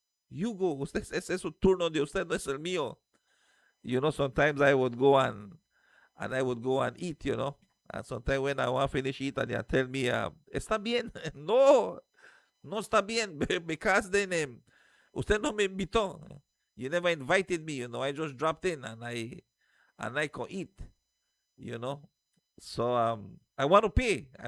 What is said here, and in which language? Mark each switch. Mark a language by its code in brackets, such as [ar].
[es] Usted, es su turno de usted, no es el mío. [en] Sometimes I would go and I would go and eat, And sometimes when I want to finish eating, they tell me, [es] está bien. No está bien, [en] because then [es] usted no me invitó. [en] You never invited me, I just dropped in and I can eat, So I want to pay.